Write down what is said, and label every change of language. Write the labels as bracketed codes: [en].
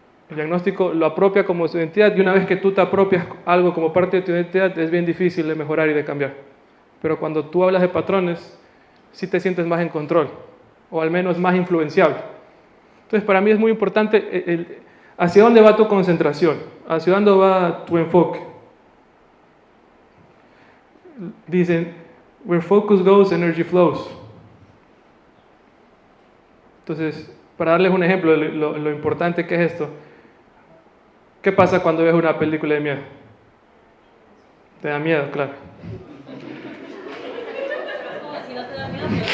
[es] El diagnóstico lo apropia como su identidad y una vez que tú te apropias algo como parte de tu identidad es bien difícil de mejorar y de cambiar. Pero cuando tú hablas de patrones, sí te sientes más en control o al menos más influenciable. Entonces para mí es muy importante hacia dónde va tu concentración, hacia dónde va tu enfoque. Dicen, [en] where focus goes, energy flows. [es] Entonces, para darles un ejemplo de lo importante que es esto, ¿qué pasa cuando ves una película de miedo? Te da miedo, claro. No, si no te da miedo,